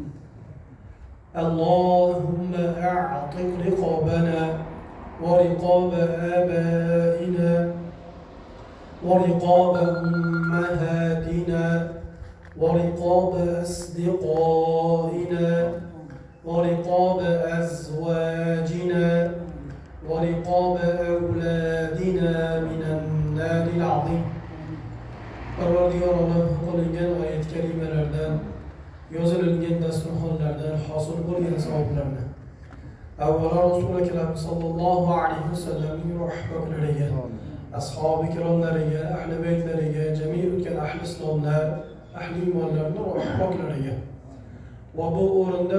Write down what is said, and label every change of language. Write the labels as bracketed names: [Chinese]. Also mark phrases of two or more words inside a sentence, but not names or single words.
[Arabic] اللهم أعتق رقابنا ورقاب آبائنا ورقاب أمهاتنا ورقاب أصدقائنا ورقاب أزواجنا ورقاب أولادنا من النار العظيم. [Uzbek] Parvardigor qo'lingan oyat kalimalardan yozilgan dasturxonlardan hosil bo'lgan savoblarni avvalo Rasul akram [Arabic] صلى الله عليه وسلم [Uzbek] ruh poklariga, ashabi kiromlariga, ahli baytlariga, jami' o'tgan ahli islomlar, ahli iymonlarning ruh poklariga va bu o'rinda